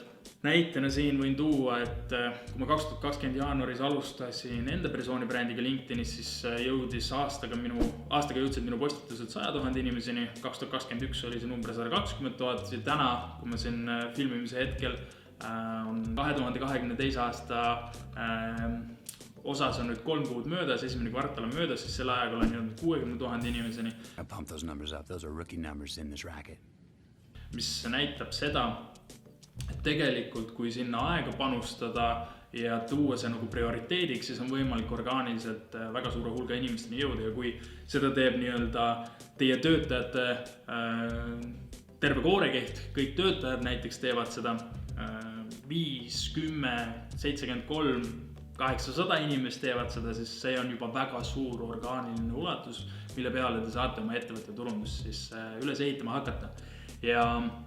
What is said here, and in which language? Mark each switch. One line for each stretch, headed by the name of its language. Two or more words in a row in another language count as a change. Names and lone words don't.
Estonian: Näitena siin võin tuua, et kui ma 2020 jaanuaris alustasin enda persoonibrändiga LinkedInis, siis aastaga jõudsid minu postitused 100 000 inimeseni, 2021 oli see number 120 000 ja täna, kui ma siin filmimise hetkel on 2022 aasta osas on nüüd 3 kuud möödas, esimene kvartal on möödas, siis selle ajaga olen jõudnud 60 000 inimeseni.
English: Pump those numbers up, those are rookie numbers in this racket.
Estonian: Mis näitab seda, et tegelikult kui sinna aega panustada ja tuua see nagu prioriteediks, siis on võimalik orgaaniliselt väga suure hulga inimesteni jõuda ja kui seda teeb nii-öelda teie töötajate terve koorekeht, kõik töötajad näiteks teevad seda 5, 10, 73, 800 inimest teevad seda, siis see on juba väga suur orgaaniline ulatus, mille peale te saate oma ettevõtte turundust siis üles ehitama hakata.